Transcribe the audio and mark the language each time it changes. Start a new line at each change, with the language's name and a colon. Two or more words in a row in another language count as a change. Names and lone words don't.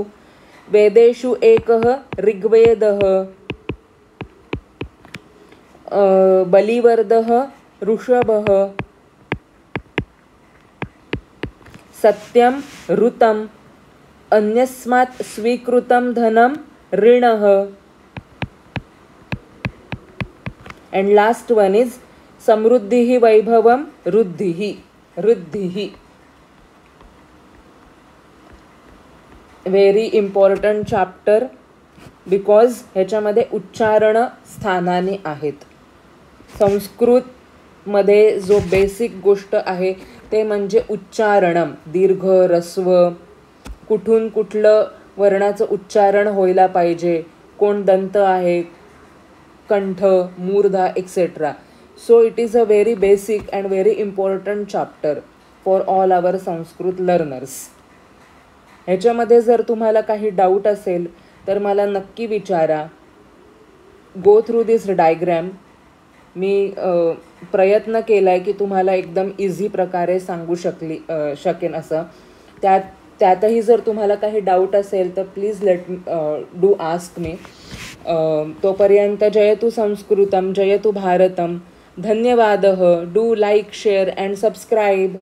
Sanskrit: वेदेषु एकः ऋग्वेदः. बलिवर्दः ऋषभः. सत्यं ऋतम्. अन्यस्मात् स्वीकृतं धनं ऋणः.
English: and last one is
Sanskrit: समृद्धिः वैभवं रुद्धिः रुद्धिः.
English: very important chapter because
Marathi: ह्याच्यामध्ये उच्चारण स्थानाने आहेत. संस्कृतमध्ये जो बेसिक गोष्ट आहे ते म्हणजे उच्चारणम. दीर्घ रस्व कुठून कुठलं वर्णाचं उच्चारण व्हायला पाहिजे. कोण दंत आहे कंठ मूर्धा एक्सेट्रा.
English: So it is a very basic and very important chapter for all our Sanskrit learners.
Marathi: ह्याच्यामध्ये जर तुम्हाला काही डाऊट असेल तर मला नक्की विचारा.
English: Go through this diagram.
Marathi: मी प्रयत्न केला आहे की तुम्हाला एकदम इझी प्रकारे सांगू शकेन असं. त्यातही जर तुम्हाला काही डाऊट असेल तर
English: please do ask me.
Sanskrit: तोपर्यंत जयतु संस्कृतम जयतु भारतम. धन्यवादः.
English: Do like share and subscribe.